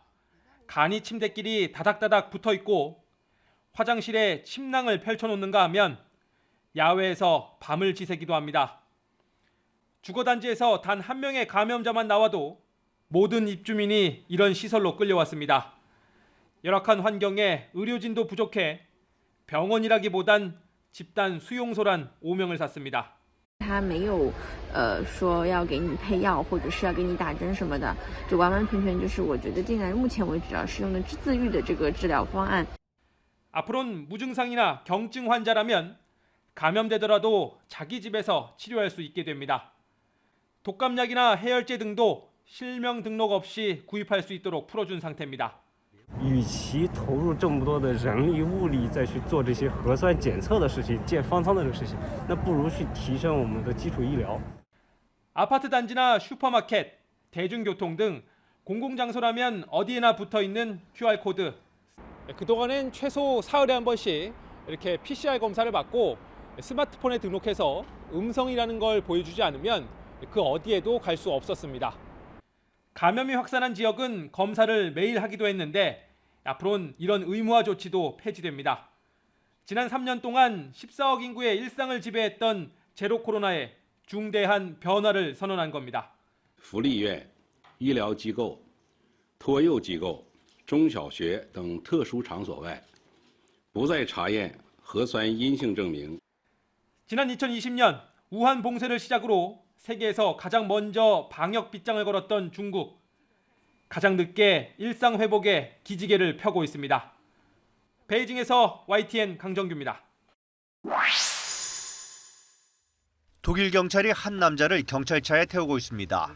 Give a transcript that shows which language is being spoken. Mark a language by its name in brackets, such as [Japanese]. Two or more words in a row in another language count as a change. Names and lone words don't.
[Korean] 간이 침대끼리 다닥다닥 붙어 있고 화장실에 침낭을 펼쳐놓는가 하면 야외에서 밤을 지새기도 합니다. 주거단지에서 단 한 명의 감염자만 나와도 모든 입주민이 이런 시설로 끌려왔습니다. 열악한 환경에 의료진도 부족해 병원이라기보단 집단 수용소란 오명을 샀습니다. [Chinese] 他没有说要给你配药或者是要给你打针什么的，就完完全全就是我觉得竟然目前为止使用的自愈的这个治疗方案。 [Korean] 앞으로는 무증상이나 경증 환자라면 감염되더라도 자기 집에서 치료할 수 있게 됩니다. 독감약이나 해열제 등도 실명 등록 없이 구입할 수 있도록 풀어준 상태입니다. [Chinese] 与其投入这么多的人力物力再去做这些核酸检测的事情、建方舱的这个事情，那不如去提升我们的基础医疗。 [Korean] 아파트 단지나 슈퍼마켓, 대중교통 등 공공장소라면 어디에나 붙어있는 QR코드. 그동안엔 최소 사흘에 한 번씩 이렇게 PCR 검사를 받고 스마트폰에 등록해서 음성이라는 걸 보여주지 않으면 그 어디에도 갈 수 없었습니다. 감염이 확산한 지역은 검사를 매일 하기도 했는데 앞으로는 이런 의무화 조치도 폐지됩니다. 지난 3년 동안 14억 인구의 일상을 지배했던 제로 코로나에 중대한 변화를 선언한 겁니다. [Chinese] 福利院、医疗机构、托幼机构、中小学等特殊场所外，不再查验核酸阴性证明。 [Korean] 지난 2020년 우한 봉쇄를 시작으로 세계에서 가장 먼저 방역 빗장을 걸었던 중국. 가장 늦게 일상 회복에 기지개를 펴고 있습니다. 베이징에서 YTN 강정규입니다. 독일 경찰이 한 남자를 경찰차에 태우고 있습니다.